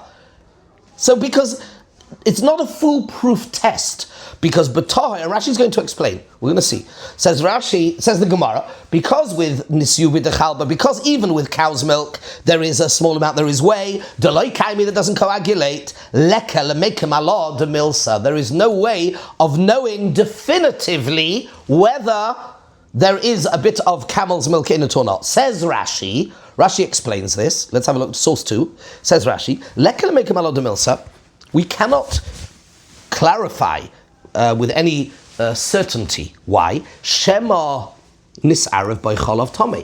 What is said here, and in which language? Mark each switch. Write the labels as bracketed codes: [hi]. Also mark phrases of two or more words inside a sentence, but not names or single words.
[en] So because it's not a foolproof test, because b'tahir, Rashi's going to explain. We're going to see. Says Rashi, says the Gemara, because with [arc] נסיובי דחלבא, [en] because even with cow's milk, there is a small amount, there is whey, [arc] דלא קיימי, [en] that doesn't coagulate, [arc] ליכא למיקם אליבא דמילתא. [en] There is no way of knowing definitively whether there is a bit of camel's milk in it or not. Says Rashi, Rashi explains this. Let's have a look at source 2. Says Rashi, [arc] ליכא למיקם אליבא דמילתא. [en] We cannot clarify with any certainty why [he] שמא נתערב [en] by [he] חלב סתם.